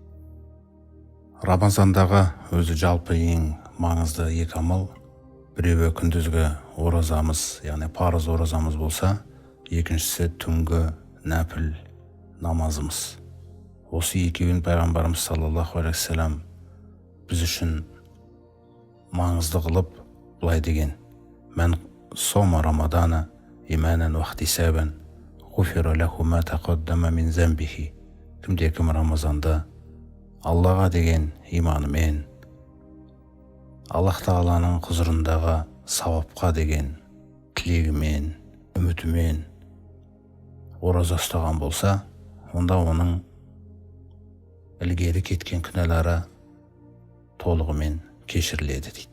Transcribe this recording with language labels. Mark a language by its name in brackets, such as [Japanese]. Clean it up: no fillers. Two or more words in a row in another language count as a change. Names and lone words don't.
[Kazakh] Рамазандағы өзі жалпы ең маңызды 2 амал, біреуі күндізгі оразамыз, яғни парыз оразамыз болса, екіншісі түнгі нәпіл намазымыз. Осы екеуін пайғамбарымыз [Arabic] صلى الله عليه وسلم [Kazakh] біз үшін маңызды қылып былай деген: [Arabic] "من صام رمضان إيمانا واحتسابا غفر له ما تقدم من ذنبه." [Kazakh] Кімде-кім Рамазанды Аллаға деген иманымен, Аллах тағаланың құзырындағы сауапқа деген тілегімен, үмітімен ораза ұстаған болса, онда оның ілгері кеткен күнәлары толығымен кешіріледі дейді.